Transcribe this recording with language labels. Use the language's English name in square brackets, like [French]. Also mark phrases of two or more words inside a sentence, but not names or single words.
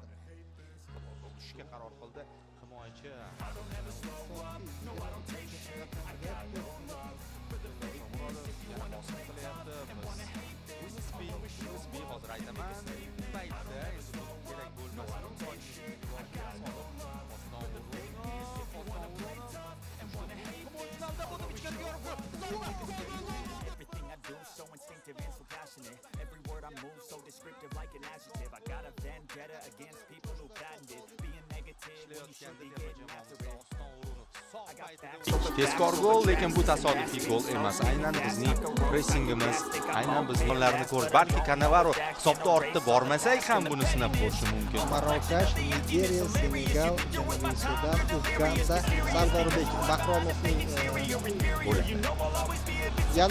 [Uzbek] Tushishga qaror qildi himoyachi. Uzbi hozir aytaman. Paytda kerak bo'lmasin. [English] Everything I do so instinctive and so passionate. Every word I move so descriptive like an adjective. I got a vendetta against people who patented being negative when you should be getting after it. [Uzbek] Tezkor gol, lekin bu tasodifiy gol emas. Aynan bizning pressingimiz, aynan bizning gollarni ko'rish. Balki Cannavaro hisobda ortda bormasak ham buni sinab ko'rishi mumkin. Marokash, Nigeriya, Senegal, Janubiy Sudan, Uganda, Sardorbek Bahromovning yana